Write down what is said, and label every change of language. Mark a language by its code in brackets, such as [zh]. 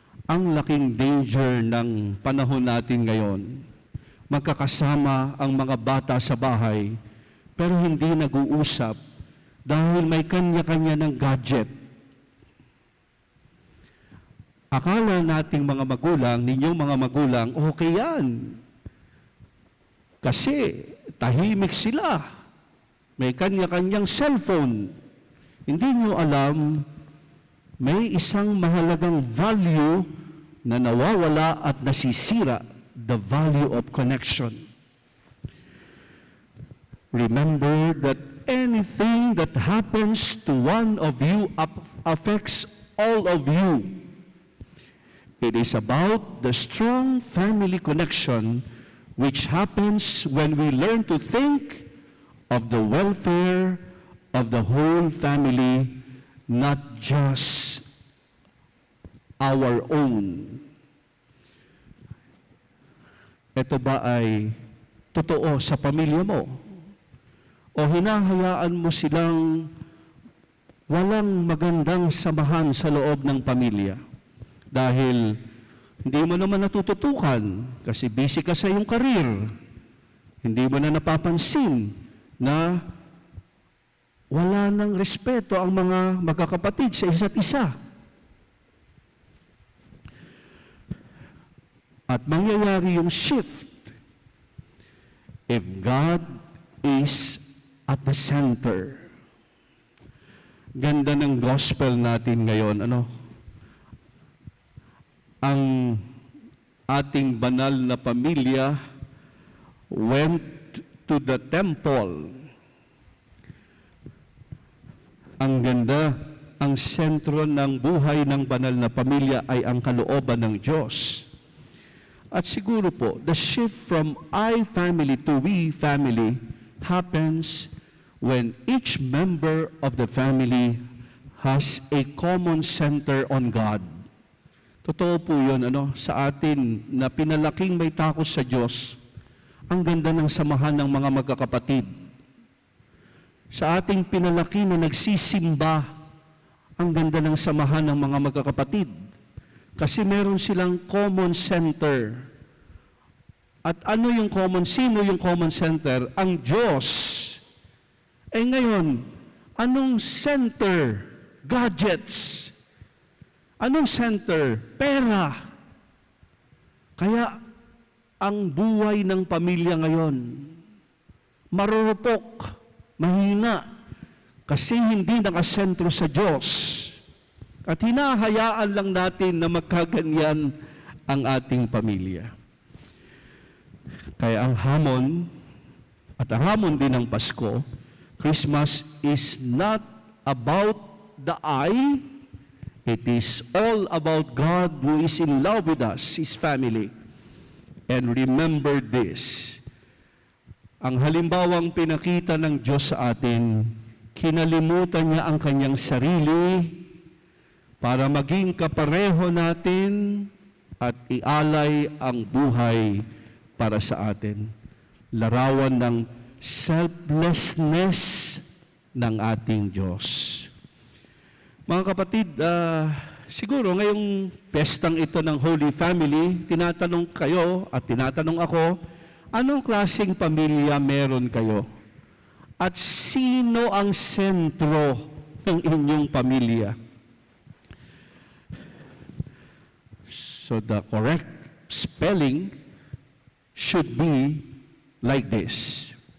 [tl] Ang laking danger ng panahon natin ngayon, magkakasama ang mga bata sa bahay, pero hindi nag-uusap dahil may kanya-kanya ng gadget. Akala nating mga magulang, ninyong mga magulang, okay yan. Kasi tahimik sila. May kanya-kanyang cellphone. Hindi nyo alam, may isang mahalagang value na nawawala at nasisira, [en] the value of connection. Remember that anything that happens to one of you affects all of you. It is about the strong family connection which happens when we learn to think of the welfare of the whole family, not just our own. [tl] Ito ba ay totoo sa pamilya mo? O hinahayaan mo silang walang magandang samahan sa loob ng pamilya? Dahil hindi mo naman natututukan kasi busy ka sa iyong karir. Hindi mo na napapansin na wala ng respeto ang mga magkakapatid sa isa't isa. At mangyayari yung [en] shift if God is at the center. [tl] Ganda ng gospel natin ngayon, ang ating banal na pamilya [en] went to the temple. [tl] Ang ganda, ang sentro ng buhay ng banal na pamilya ay ang kalooban ng Diyos. At siguro po, [en] the shift from I family to we family happens when each member of the family has a common center on God. [tl] Totoo po yun, sa atin na pinalaking may takot sa Diyos. Ang ganda ng samahan ng mga magkakapatid. Sa ating pinalaki na nagsisimba, ang ganda ng samahan ng mga magkakapatid. Kasi meron silang common center. At sino yung common center? Ang Diyos. Ngayon, anong center? Gadgets. Anong center? Pera. Kaya, ang buhay ng pamilya ngayon, marurupok, mahina, kasi hindi nakasentro sa Diyos. At hinahayaan lang natin na magkaganyan ang ating pamilya. Kaya ang hamon, at ang hamon din ng Pasko, [en] Christmas is not about the I, it is all about God who is in love with us, His family. And remember this, [tl] ang halimbawang pinakita ng Diyos sa atin, kinalimutan niya ang kanyang sarili para maging kapareho natin at ialay ang buhay para sa atin. Larawan ng selflessness ng ating Diyos. Mga kapatid, siguro ngayong pestang ito ng Holy Family, tinatanong kayo at tinatanong ako, anong klaseng pamilya meron kayo? At sino ang sentro ng inyong pamilya? [en] So the correct spelling should be like this.